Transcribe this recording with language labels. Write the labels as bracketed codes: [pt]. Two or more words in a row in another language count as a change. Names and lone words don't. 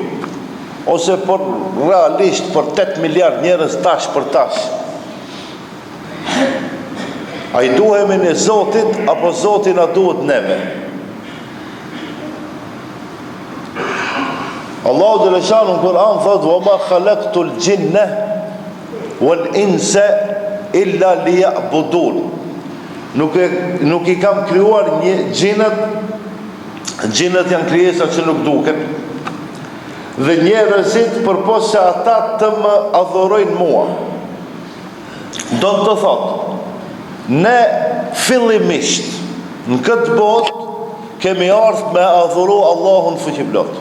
[sq] Ose për realisht për 8 miliard njerëz tash për tash? A i duhemi në Zotit, apo Zotin a duhet neve? Allahu dhe leshanu në Kur'an thot, [ar] وَمَا خَلَقْتُ الْجِنَّ وَالْإِنْسَ إِلَّا لِيَعْبُدُونَ. [sq] Nuk i kam krijuar gjinët janë krijesa që nuk duken, dhe njerëzit përpos se ata të më adhurojnë mua. Do të thot, ne fillimisht në këtë botë kemi ardhur me adhuru Allahun fuqiplot.